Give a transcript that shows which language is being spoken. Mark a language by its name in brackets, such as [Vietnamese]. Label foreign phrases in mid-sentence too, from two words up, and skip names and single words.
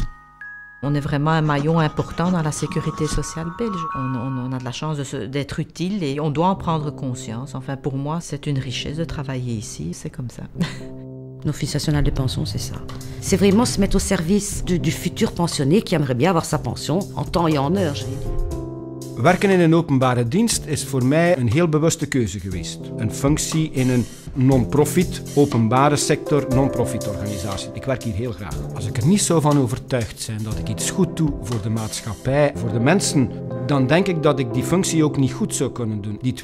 [French] On est vraiment un maillon important dans la sécurité sociale belge. On a de la chance d'être utile et on doit en prendre conscience. Enfin, pour moi, c'est une richesse de travailler ici, c'est comme ça. L'Office national des pensions, c'est ça. C'est vraiment se mettre au service du futur pensionné qui aimerait bien avoir sa pension en temps et en heure, je vais dire. [Dutch] Werken in een openbare dienst is voor mij een heel bewuste keuze geweest. Een functie in een non-profit, openbare sector, non-profit organisatie. Ik werk hier heel graag. Als ik er niet zo van overtuigd ben dat ik iets goed doe voor de maatschappij, voor de mensen, dan denk ik dat ik die functie ook niet goed zou kunnen doen.